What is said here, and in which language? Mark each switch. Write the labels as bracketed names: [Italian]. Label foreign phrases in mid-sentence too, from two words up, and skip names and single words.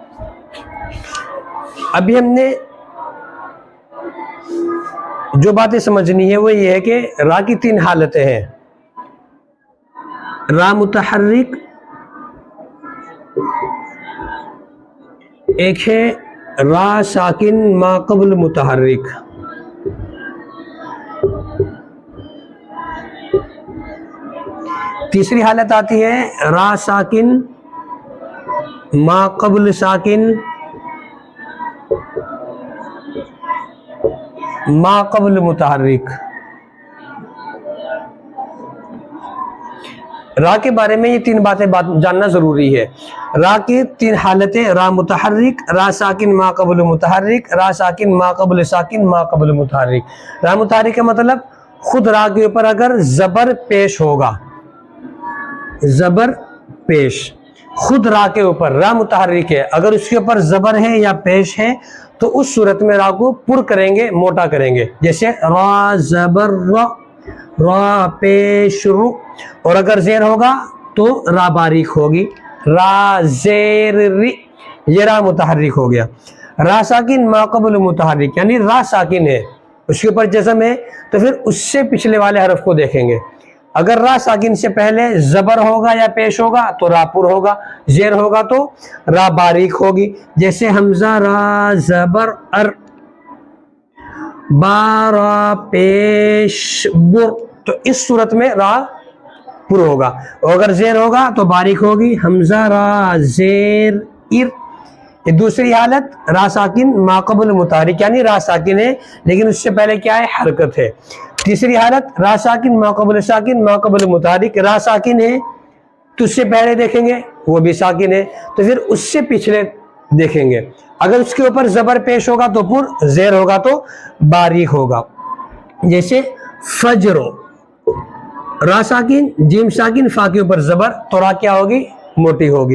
[Urdu] ابھی ہم نے جو باتیں سمجھنی ہے وہ یہ ہے کہ را کی تین حالتیں ہیں: را متحرک، ایک ہے را ساکن ما قبل متحرک، تیسری حالت آتی ہے را ساکن ما قبل ساکن ما قبل متحرک۔ را کے بارے میں یہ تین باتیں جاننا ضروری ہے۔ را کی تین حالتیں: را متحرک، را ساکن ما قبل متحرک، را ساکن ما قبل ساکن ما قبل متحرک۔ را متحرک کا مطلب خود را کے اوپر اگر زبر پیش ہوگا، زبر پیش خود را کے اوپر، را متحرک ہے، اگر اس کے اوپر زبر ہے یا پیش ہے تو اس صورت میں را کو پر کریں گے، موٹا کریں گے، جیسے را زبر را، را پیش رو۔ اور اگر زیر ہوگا تو را باریک ہوگی، را زیر ری، یہ را متحرک ہو گیا۔ را ساکن ما قبل متحرک یعنی را ساکن ہے، اس کے اوپر جزم ہے، تو پھر اس سے پچھلے والے حرف کو دیکھیں گے۔ اگر را ساکن سے پہلے زبر ہوگا یا پیش ہوگا تو را پر ہوگا، زیر ہوگا تو را باریک ہوگی، جیسے حمزہ را زبر ار، با را پیش بر، تو اس صورت میں را پر ہوگا۔ اور اگر زیر ہوگا تو باریک ہوگی، حمزہ را زیر ار۔ یہ دوسری حالت را ساکن ما قبل متحرک یعنی را ساکن ہے لیکن اس سے پہلے کیا ہے، حرکت ہے۔ تیسری حالت را ساکن ما قبل ساکن ما قبل متحرک، را ساکن ہے تو اس سے پہلے دیکھیں گے وہ بھی ساکن ہے، تو پھر اس سے پچھلے دیکھیں گے۔ اگر اس کے اوپر زبر پیش ہوگا تو پر، زیر ہوگا تو باریک ہوگا، جیسے فجر، را ساکن جیم ساکن فا کے اوپر زبر، تو را کیا ہوگی، موٹی ہوگی۔